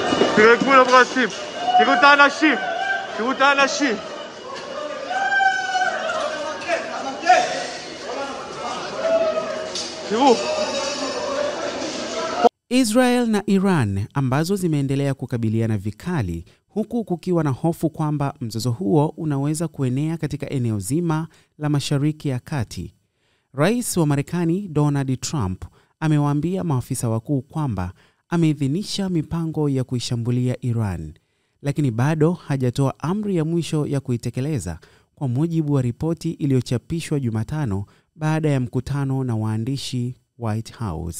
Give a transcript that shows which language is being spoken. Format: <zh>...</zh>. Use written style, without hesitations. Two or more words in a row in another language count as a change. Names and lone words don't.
<he>תראה גבול הברסים, תראו את האנשים, תראו את האנשים. תראו.</he> <sw>Israel na Iran ambazo zimeendelea kukabiliana vikali huku kukiwa na hofu kwamba mzozo huo unaweza kuenea katika eneo zima la Mashariki ya Kati. Rais wa Marekani Donald Trump amewaambia maafisa wakuu kwamba ameidhinisha mipango ya kuishambulia Iran, lakini bado hajatoa amri ya mwisho ya kuitekeleza, kwa mujibu wa ripoti iliyochapishwa Jumatano baada ya mkutano na waandishi White House.</sw>